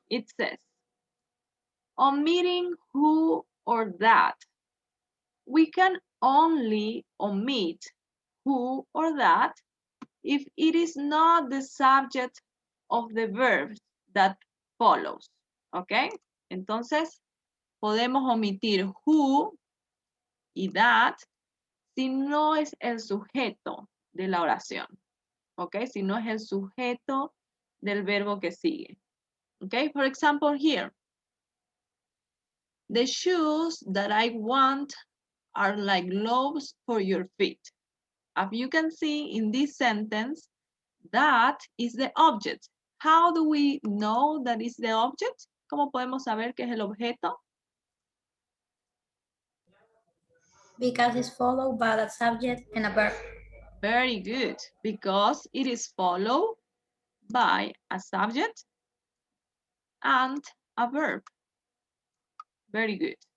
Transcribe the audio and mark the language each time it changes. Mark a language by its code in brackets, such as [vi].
[en] It says, omitting who or that. We can only omit who or that if it is not the subject of the verb that follows. [es] ¿Ok? Entonces, podemos omitir who y that si no es el sujeto de la oración. ¿Ok? Si no es el sujeto del verbo que sigue. [en] ¿Ok? For example, here. The shoes that I want are like gloves for your feet. As you can see in this sentence, that is the object. How do we know that is the object? [es] ¿Cómo podemos saber que es el objeto? [en] Because it's followed by a subject and a verb. Very good, because it is followed by a subject and a verb. Very good.